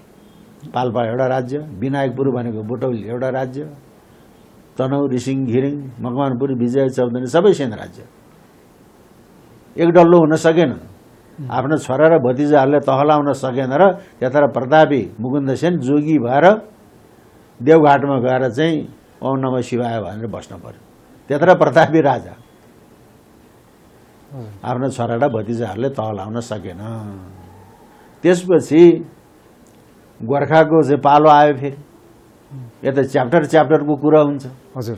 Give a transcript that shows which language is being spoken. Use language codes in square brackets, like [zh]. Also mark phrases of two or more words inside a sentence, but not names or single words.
[ne] पाल्पा एउटा राज्य, विनायकपुर भनेको बुटौली एउटा राज्य, तनहुँ, रिसिङ, घिरिङ, मकवानपुर, विजय, चौदण्डी सबै सेन राज्य। एक डल्लो हुन सकेन। आफ्नो छोरा र भतिजाहरूलाई तह लाउन सकेन र त्यता प्रतापी मुकुन्द सेन जोगी भएर देवघाटमा गएर चाहिँ [sa] ओम नमः शिवाय [ne] भनेर बस्न पर्यो। त्यत्र प्रतापी राजा आफ्नो छोरा र भतिजाहरूले तह लाउन सकेन। त्यसपछि गोर्खाको चाहिँ पालो आयो। फेरि यता च्याप्टरको कुरा हुन्छ। हजुर,